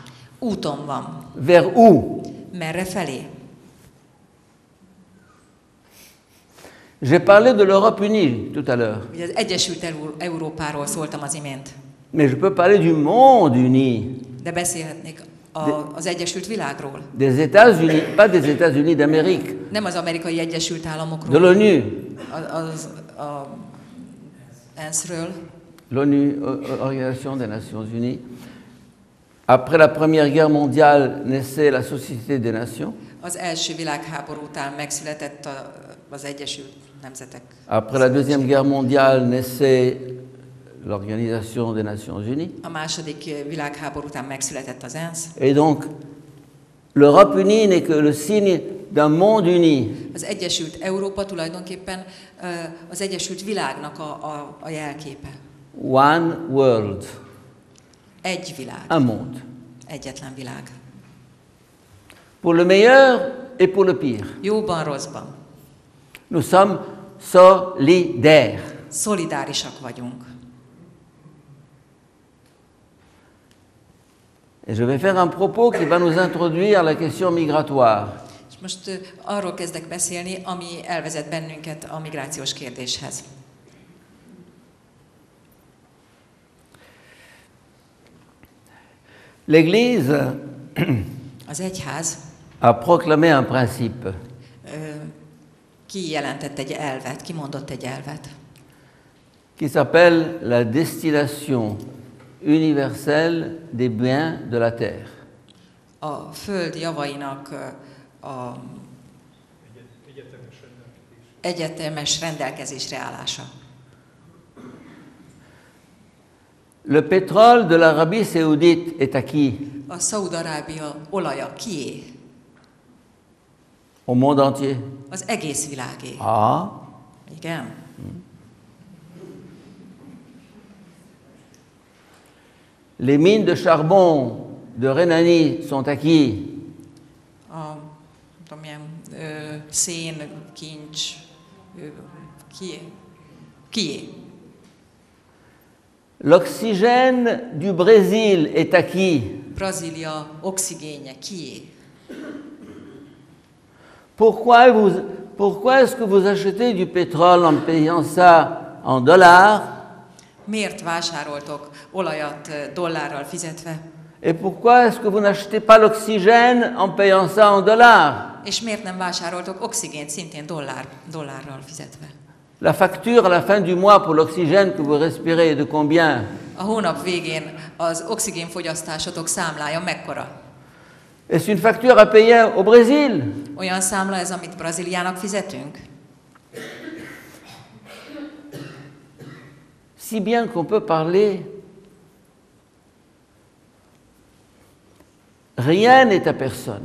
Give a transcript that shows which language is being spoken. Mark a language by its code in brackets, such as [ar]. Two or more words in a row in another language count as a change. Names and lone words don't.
[hu] úton van. [fr] Vers où? [hu] Merre felé? [fr] J'ai parlé de l'Europe unie tout à l'heure, [hu] Ugye az Egyesült Európáról szóltam az imént, [fr] mais je peux parler du monde uni, [hu] de beszélhetnék az Egyesült Világról. [fr] des États-Unis, pas des États-Unis d'Amérique, [hu] Nem az Amerikai Egyesült de Államokról, [fr] l'ONU. [hu] a ENSZ-ről. [fr] L'ONU, Organisation des Nations Unies. Après la Première Guerre mondiale naissait la Société des Nations. [hu] Az első világháború után megszületett az Egyesült Nemzetek. [fr] Après la Deuxième Guerre mondiale naissait l'Organisation des Nations Unies. [hu] A második világháború után megszületett az ENSZ. [fr] Et donc, l'Europe unie n'est que le signe d'un monde uni. [hu] Az Egyesült Európa tulajdonképpen az Egyesült Világnak a jelképe. [en] One world, [hu] Egy világ. [fr] un monde. [hu] Egyetlen világ. [fr] Pour le meilleur et pour le pire. [hu] Jóban, rosszban. [fr] Nous sommes solidaires. [hu] Szolidárisak vagyunk. [fr] Et je vais faire un propos qui va nous introduire à la question migratoire. [hu] És most arról kezdek beszélni, ami elvezet bennünket a migrációs kérdéshez. [fr] L'Église [hu] Az egyház [fr] a proclamé un principe. [hu] kijelentett egy elvet, kimondott egy elvet, [fr] Qui s'appelle la destillation universelle des biens de la terre. [hu] a föld javainak a egyetemes rendelkezésre állása. [fr] Le pétrole de l'Arabie saoudite est à qui? [hu] A Szaúd-Arábia olaja kié? [fr] Au monde entier. [hu] Az egész világé. Ah, Igen. [fr] les mines de charbon de Rhénanie sont à qui? [hu] A nem tudom, milyen szén, kincs, kié? Kié? [fr] L'oxygène du Brésil est à qui? [hu] Brazília oxigénje kié? [fr] Pourquoi est-ce que vous achetez du pétrole en payant ça en dollars? [hu] Miért vásároltok olajat dollárral fizetve? [fr] Et pourquoi est-ce que vous n'achetez pas l'oxygène en payant ça en dollars? [hu] És miért nem vásároltok oxigént szintén dollárral fizetve? [fr] La facture à la fin du mois pour l'oxygène que vous respirez est de combien? [hu] A hónap végén az oxigénfogyasztásotok számlája mekkora? [fr] Est-ce une facture à payer au Brésil? [hu] Olyan számla ez, amit Brazíliának fizetünk? [fr] Si bien qu'on peut parler, rien n'est à personne.